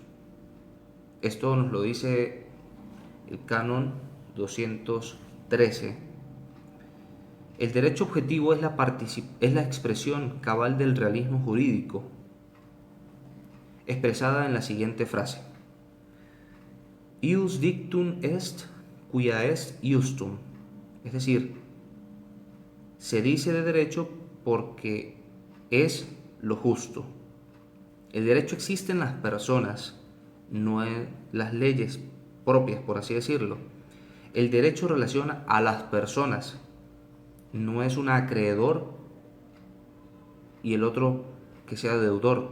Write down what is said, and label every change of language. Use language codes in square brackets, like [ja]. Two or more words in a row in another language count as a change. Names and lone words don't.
[es] Esto nos lo dice el canon 213. El derecho objetivo es la expresión cabal del realismo jurídico, expresada en la siguiente frase: [la] Ius dictum est quia est justum. [es] Es decir, se dice de derecho porque es lo justo. El derecho existe en las personas, no en las leyes propias, por así decirlo. El derecho relaciona a las personas, no es un acreedor y el otro que sea deudor.